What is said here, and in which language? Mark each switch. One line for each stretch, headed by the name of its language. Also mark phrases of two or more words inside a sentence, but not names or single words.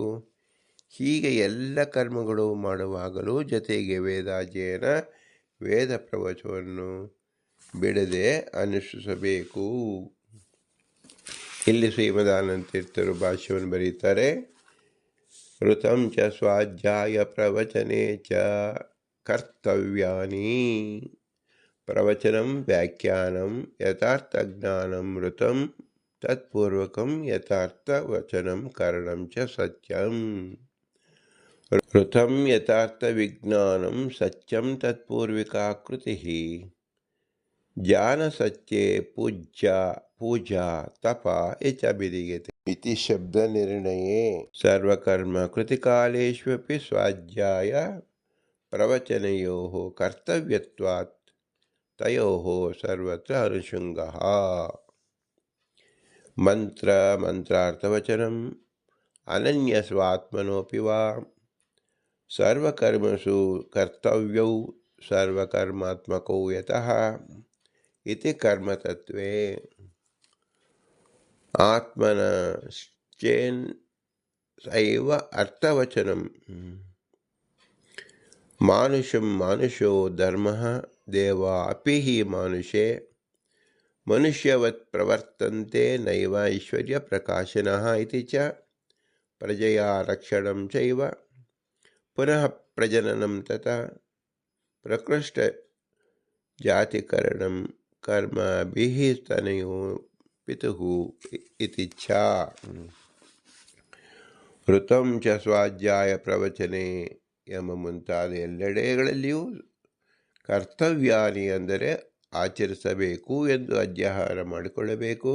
Kannada: ಹೀಗೆ ಎಲ್ಲ ಕರ್ಮಗಳು ಮಾಡುವಾಗಲೂ ಜೊತೆಗೆ ವೇದಾಧ್ಯಯನ ವೇದ ಪ್ರವಚನವನ್ನು ಬಿಡದೆ ಅನುಷ್ಠಿಸಬೇಕು. ಇಲ್ಲಿ ಶ್ರೀಮದಾನಂದ ತೀರ್ಥರು ಭಾಷ್ಯವನ್ನು ಬರೀತಾರೆ.
Sanskrit: ಋತಂ ಚ ಸ್ವಾಧ್ಯಾಯ ಪ್ರವಚನೆ ಚ ಕರ್ತವ್ಯಾನಿ. ಪ್ರವಚನಂ ವ್ಯಾಖ್ಯಾನಂ ಯಥಾರ್ಥಜ್ಞಾನಂ ಋತಂ ತತ್ಪೂರ್ವಕಂ ಯಥಾರ್ಥವಚನಂ ಕರಣಂ ಚ ಸತ್ಯಂ. ಋತಂ ಯಥಾರ್ಥವಿಜ್ಞಾನಂ ಸತ್ಯಂ ತತ್ಪೂರ್ವಿಕಾಕೃತಿ. ಜ್ಞಾನ ಸತ್ಯೆ ಪೂಜಾ ತಪ ಇಚ ವಿಧೀಯತೆ ಇತಿ ಶಬ್ದ ನಿರ್ಣಯೇ. ಸರ್ವಕರ್ಮ ಕೃತಿಕಾಲೇಷ್ವಪಿ ಸ್ವಾಧ್ಯಾಯ ಪ್ರವಚನಯೋಃ ಕರ್ತವ್ಯತ್ವಾತ್ ತಯೋಃ ಸರ್ವತ್ರ ಅನುಷಂಗಃ. ಮಂತ್ರಾರ್ಥವಚನಂ ಅನನ್ಯಸ್ವಾತ್ಮನೋಪಿ ವಾ ಸರ್ವಕರ್ಮಸು ಕರ್ತವ್ಯೌ ಸರ್ವಕರ್ಮಾತ್ಮಕೋ ಯತಃ ಇತಿ ಕರ್ಮತತ್ವೇ. ಆತ್ಮನಶ್ಚೇನ್ ಸೈವ ಅರ್ಥವಚನಂ. ಮಾನುಷಂ ಮಾನುಷೋ ಧರ್ಮಃ ದೇವಾ ಅಪಿ ಹಿ ಮಾನುಷೇ ಮನುಷ್ಯವತ್ ಪ್ರವರ್ತಂತೆ ನೈವ ಐಶ್ವರ್ಯ ಪ್ರಕಾಶನಃ ಇತಿ ಚ ಪ್ರಜೆಯ ರಕ್ಷಣಂ ಚೈವ ಪುನಃ ಪ್ರಜನನಂ ತಥಾ ಪ್ರಕೃಷ್ಟ ಜಾತಿಕರಣಂ ಕರ್ಮಭಿಃ ತನಯೋ ಪಿತುಃ ಇತಿ ಛ. ಋತಂ ಚ ಸ್ವಾಧ್ಯಾಯ ಪ್ರವಚನೆ
Kannada: ಎಂಬ ಮುಂತಾದ ಎಲ್ಲೆಡೆಗಳಲ್ಲಿಯೂ ಕರ್ತವ್ಯಾನಿ ಅಂದರೆ ಆಚರಿಸಬೇಕು ಎಂದು ಅಧ್ಯಾಹಾರ ಮಾಡಿಕೊಳ್ಳಬೇಕು.